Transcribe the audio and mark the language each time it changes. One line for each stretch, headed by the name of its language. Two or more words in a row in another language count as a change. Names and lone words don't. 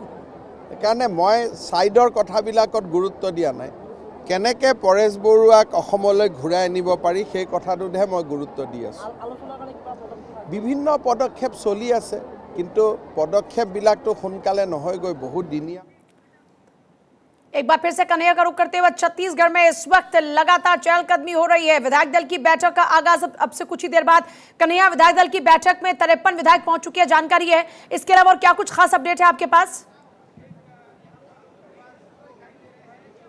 Assamese: সেইকাৰণে মই ছাইডৰ কথাবিলাকত গুৰুত্ব দিয়া নাই। কেনেকৈ পৰেশ বৰুৱাক অসমলৈ ঘূৰাই আনিব পাৰি সেই কথাটোতহে মই গুৰুত্ব দি আছোঁ। বিভিন্ন পদক্ষেপ চলি আছে, কিন্তু পদক্ষেপবিলাকতো সোনকালে নহয়, গৈ বহুত দিনীয়া।
Hindi: एक बार फिर से कन्हैया का रुख करते हुए, छत्तीसगढ़ में इस वक्त लगातार चहलकदमी हो रही है। विधायक दल की बैठक का आगाज अब से कुछ ही देर बाद। कन्हैया, विधायक दल की बैठक में 53 विधायक पहुंच चुके हैं, जानकारी है। इसके अलावा और क्या कुछ खास अपडेट है आपके पास?